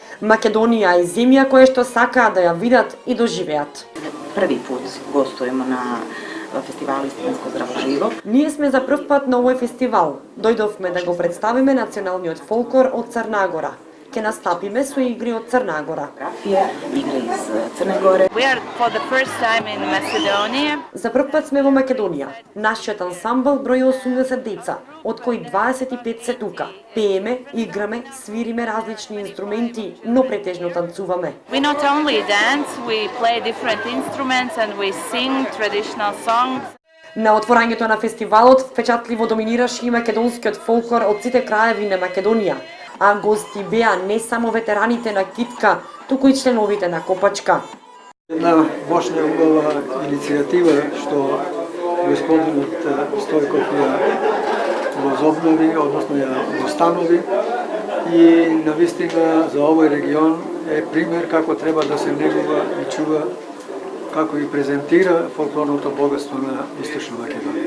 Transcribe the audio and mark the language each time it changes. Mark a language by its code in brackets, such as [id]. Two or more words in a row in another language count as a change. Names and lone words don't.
[mk] Македонија е земја која што сакаат да ја видат и доживеат. [sr] Први пут [mk] гостуваме на фестивал Истинско здраво живо. Ние сме за прв пат на овој фестивал. Дојдовме да го представиме националниот фолклор од Црна Гора. Ке настапиме со игри од Црна Гора. Игри из Црна Гора. [en] We are for the first time in Macedonia. [mk] За прв пат сме во Македонија. Нашиот ансамбл брои 80 деца, од кои 25 се тука. Пееме, играме, свириме различни инструменти, но претежно танцуваме. [en] We not only dance, we play different instruments and we sing traditional songs. [mk] На отворањето на фестивалот впечатливо доминираше и македонскиот фолклор од сите краеви на Македонија, а гости беа не само ветераните на китка, туку и членовите на копачка. Една мощна убава иницијатива што господинот Стојков ја возобнови, односно ја установи и навистина за овој регион е пример како треба да се негува и чува, како и презентира фолклорното богатство на Источна Македонија.